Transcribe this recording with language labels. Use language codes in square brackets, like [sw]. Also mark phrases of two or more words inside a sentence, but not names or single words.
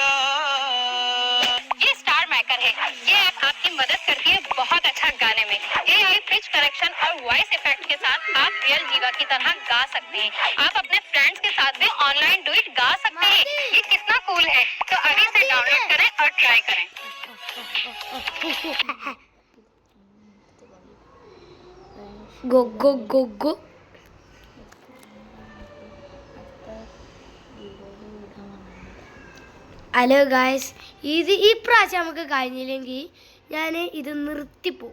[hi] ये स्टार मेकर है। ये ऐप आपकी मदद करती है बहुत अच्छा गाने में। AI [en] pitch correction [hi] और [en] voice effect [hi] के साथ आप रियल जीवा की तरह गा सकते हैं। आप अपने फ्रेंड्स के साथ भी [en] online duet [hi] गा सकते हैं। ये कितना कूल है। तो अभी से डाउनलोड करें और ट्राई करें। Go. [en] Hello guys, [ml] ഈ പ്രാവശ്യം നമുക്ക് കഴിഞ്ഞില്ലെങ്കിൽ ഞാൻ ഇത് നിർത്തിപ്പോവും.